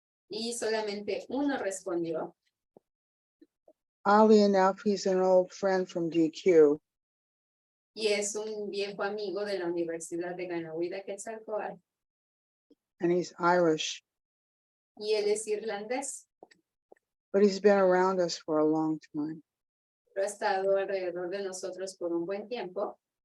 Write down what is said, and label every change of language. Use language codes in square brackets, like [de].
[es] Y solamente uno respondió. [en] Oddly enough, he's an old friend from DQ. [es] Y es un viejo amigo de la Universidad de Ganahuida, Quetzalcóatl. [en] And he's Irish, [es] Y él es irlandés, [en] but he's been around us for a long time. [es] pero ha estado alrededor de nosotros por un buen tiempo.